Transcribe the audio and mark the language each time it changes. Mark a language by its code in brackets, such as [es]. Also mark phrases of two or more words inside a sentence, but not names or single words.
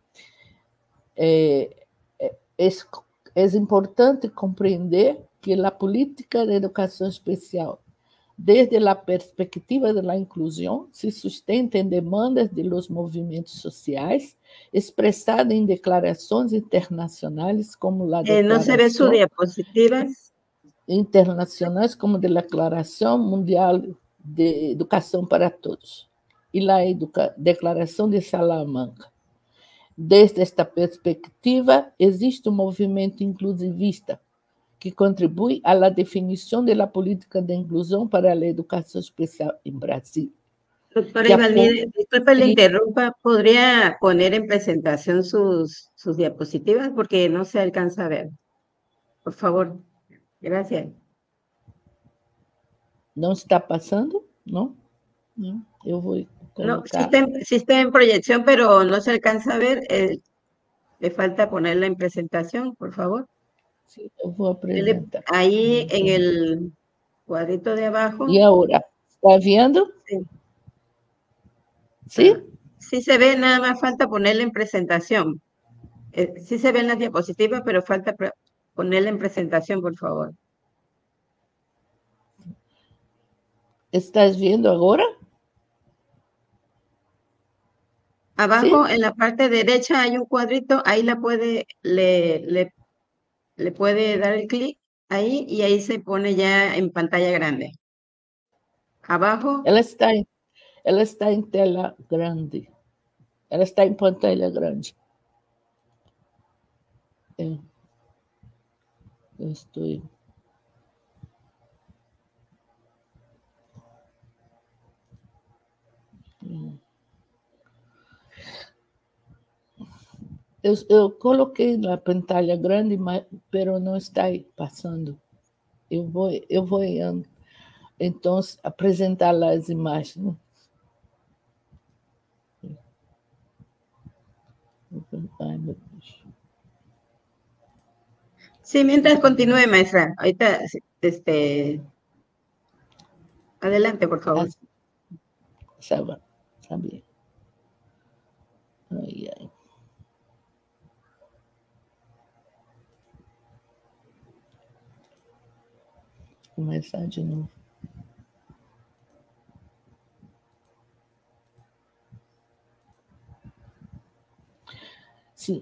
[pt] É importante compreender que a política de educação especial, desde a perspectiva da inclusão, se sustenta em demandas [es] de los [pt] movimentos sociais, expressada em declarações internacionais como a [es] ¿No se ve su diapositiva? [pt] Internacionais como a Declaração Mundial de Educação para Todos e a Declaração de Salamanca. Desde esta perspectiva, existe um movimento inclusivista que contribui à definição da política de inclusão para a educação especial em Brasil. [es] Doctora Ivalnide, disculpe, le interrumpa, ¿podría poner en presentación sus diapositivas? Porque no se alcanza a ver. Por favor. Gracias. [pt] Não está passando? Não? Não. Eu vou colocar. [es] No, sí está en proyección, pero no se alcanza a ver. Le falta ponerla en presentación, por favor. Sí, [pt] eu vou apresentar. [es] Ahí en el cuadrito de abajo. [pt] E agora? Está vendo? [es] Sí. ¿Sí? Sí se ve, nada más falta ponerla en presentación. Sí se ven las diapositivas, pero falta ponerla en presentación, por favor. ¿Estás viendo ahora? Abajo, ¿Sí? en la parte derecha hay un cuadrito, ahí le puede dar el clic ahí y ahí se pone ya en pantalla grande. Abajo. [pt] Ela está em tela grande. Ela está em pantalla grande. Eu estou. Eu coloquei na pantalla grande, mas não está aí passando. Eu vou então apresentar as imagens. Ai, meu Deus. [es] Sí, mientras continúe, maestra. Ahorita, adelante, por favor. [pt] Sabia. Ai, ai. Começar de novo. Sim.